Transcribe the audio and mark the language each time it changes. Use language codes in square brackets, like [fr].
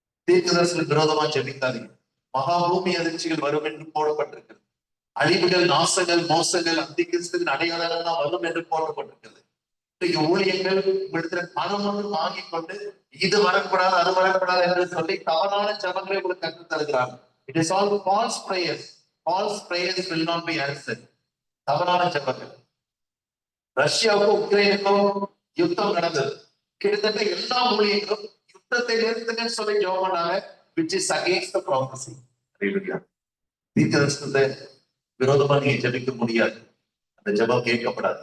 [ta] தீர்க்கதரிசனுக்கு விரோதமா ஜெபிக்காதீங்க. மகாபூமி அதிர்ச்சிகள் வரும் என்று போடப்பட்டிருக்கிறது. அழிவுகள், நாசங்கள், மோசங்கள், அந்திகிறிஸ்துவின் அடையாளங்கள் தான் வரும் என்று போடப்பட்டிருக்கிறது. ஊழியர்கள் உங்களிடத்துல பணம் ஒன்று வாங்கிக் கொண்டு இது வரக்கூடாது அது வரக்கூடாது என்று சொல்லி தவறான ஜபங்களை உங்களுக்கு கற்றுத் தருகிறாங்க. [en] It is all false prayers. False prayers will not be answered. [ta] தவறான ஜபங்கள். ரஷ்யாவுக்கும் உக்ரைனுக்கும் யுத்தம் நடந்தது. கிட்டத்தட்ட எல்லா ஊழியர்களும் யுத்தத்தை நிறுத்துங்கன்னு சொல்லி ஜெபம் பண்ணாங்க, [en] which is against the prophecy. [ta] தீர்க்கதரிசனத்தை விரோதமா நீங்க ஜெபிக்க முடியாது. அந்த ஜெபம் கேட்கப்படாது.